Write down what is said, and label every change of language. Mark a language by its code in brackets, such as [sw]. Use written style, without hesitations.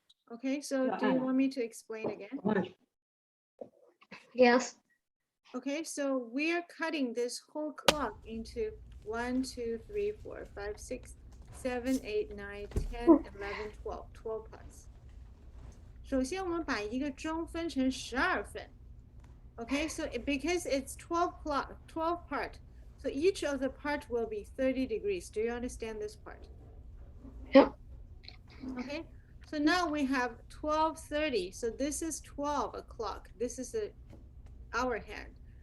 [en] Okay, so do you want me to explain again? Yes. Okay, so we are cutting this whole clock into 1, 2, 3, 4, 5, 6, 7, 8, 9, 10, 11, 12, 12 parts. [zh] 首先我们把一个钟分成12份. [en] Okay, so because it's 12 part, so each of the part will be 30 degrees. Do you understand this part? Yep. Okay, so now we have 12:30. So this is 12 o'clock. This is the hour hand.